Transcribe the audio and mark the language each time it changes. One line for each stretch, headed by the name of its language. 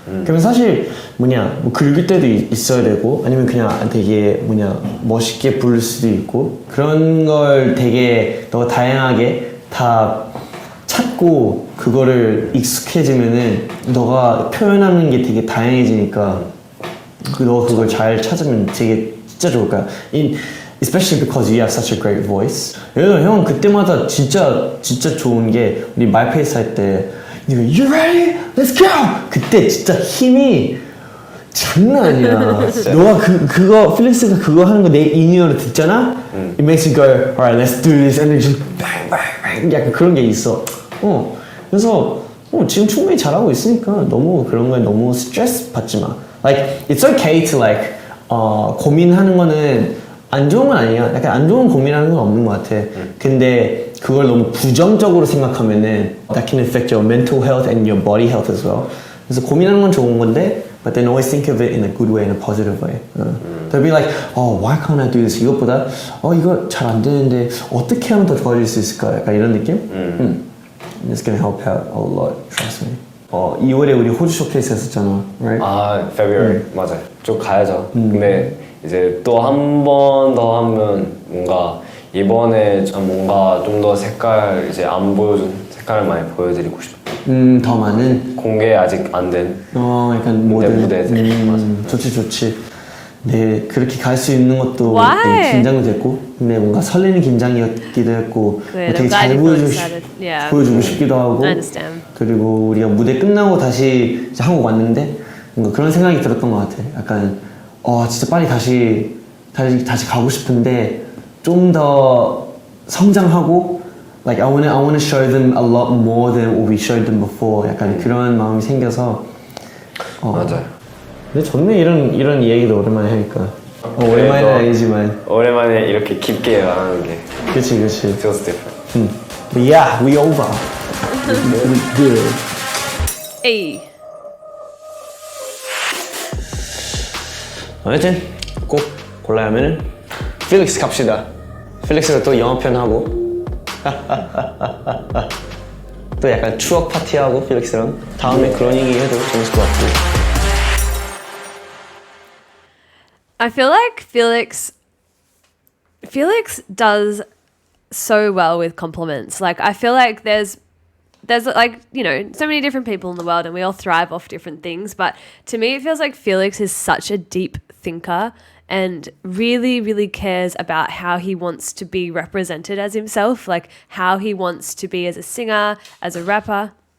Korean: 그러면 사실 뭐 긁을 때도 있어야 되고 아니면 그냥 되게 멋있게 부를 수도 있고 그런 걸 되게 너가 다양하게 다 찾고 그거를 익숙해지면은 너가 표현하는 게 되게 다양해지니까 너가 그걸 잘 찾으면 되게 진짜 좋을 거야.
English: Especially because you have such a great voice.
Korean: 예를 들어 형 그때마다 진짜 좋은 게 우리 말페이스 할 때
English: You ready? Let's go!
Korean: 그때 진짜 힘이 장난 아니야. 너가 그거 필릭스가 그거 하는 거 내 인이어로 듣잖아?
English: It makes you go, alright, let's do this, and then just bang, bang, bang.
Korean: 약간 그런 게 있어. 그래서 지금 충분히 잘하고 있으니까 너무 그런 거에 너무 스트레스 받지 마.
English: Like it's okay to like
Korean: 고민하는 거는 안 좋은 건 아니야. 약간 안 좋은 고민하는 건 없는 것 같아. 근데 그걸 너무 부정적으로 생각하면은
English: that can affect your mental health and your body health as well.
Korean: 그래서 고민하는 건 좋은 건데
English: but then always think of it in a good way, in a positive way. They'll be like, why can't I do this?
Korean: 이것보다 이거 잘 안 되는데 어떻게 하면 더 좋아질 수 있을까? 약간 이런 느낌?
English: It's gonna help out a lot, trust me.
Korean: 2월에 우리 호주 쇼케이스 했었잖아, right? February 맞아요. 쭉 가야죠. 근데 이제 또 한 번 더 하면 뭔가 이번에 뭔가 좀 더 색깔 이제 안 보여준 색깔을 많이 보여드리고 싶어요. 더 많은 공개 아직 안 된. 약간 모든 무대들. 맞아. 좋지. 네, 그렇게 갈 수 있는 것도
English: Why?
Korean: 되게 긴장도 됐고, 근데 뭔가 설레는 긴장이었기도 했고,
English: Good. I'm glad
Korean: 잘
English: you feel excited. Yeah.
Korean: 보여주고 싶기도 하고,
English: I understand.
Korean: 그리고 우리가 무대 끝나고 다시 이제 한국 왔는데 뭔가 그런 생각이 들었던 것 같아. 약간 진짜 빨리 다시 가고 싶은데 좀 더 성장하고,
English: like I wanna show them a lot more than what we showed them before.
Korean: 약간 그런 마음이 생겨서. 맞아요. 근데 좋네 이런 이야기도 오랜만에 하니까. 오랜만은 아니지만. 오랜만에 이렇게 깊게 말하는 게. 그치.
English: Feels different. But yeah, we over. We good. Hey.
Korean: 하여튼 꼭 골라야 하면은 필릭스 갑시다. 필릭스가 또 영어편 하고 또 약간 추억 파티하고 필릭스랑 다음에 그런 얘기 해도 재밌을 것 같고.
English: I feel like Felix does so well with compliments. Like I feel like there's like, so many different people in the world and we all thrive off different things, but to me it feels like Felix is such a deep thinker and really, really cares about how he wants to be represented as himself, like how he wants to be as a singer, as a rapper.